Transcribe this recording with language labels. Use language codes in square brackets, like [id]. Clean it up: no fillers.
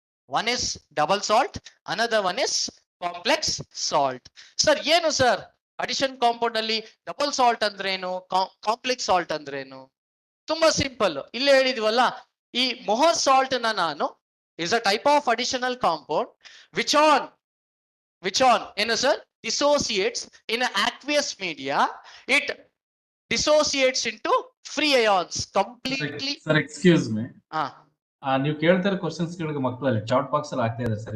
[en] One is double salt, another one is complex salt. [kn] Sir ಏನು sir addition compound ಅಲ್ಲಿ double salt ಅಂದ್ರೇನು, complex salt ಅಂದ್ರೇನು? ತುಂಬಾ simple. ಇಲ್ಲೇ ಹೇಳಿದ್ವಲ್ಲ, ಈ ಮೊಹರ್ ಸಾಲ್ಟ್ ನ ನಾನು [en] is a type of additional compound which on [kn] ಏನು sir [en] dissociates in an aqueous media. It dissociates into free ions completely. Sir, excuse me. [kn] ನೀವು ಕೇಳ್ತಾ ಇರೋ ಕ್ವಶನ್ಸ್ ಗಳಿಗೆ ಮಕ್ಕಳಲ್ಲಿ ಚಾಟ್ ಬಾಕ್ಸ್ ಅಲ್ಲಿ ಆಗ್ತಾ ಇದೆ ಸರ್.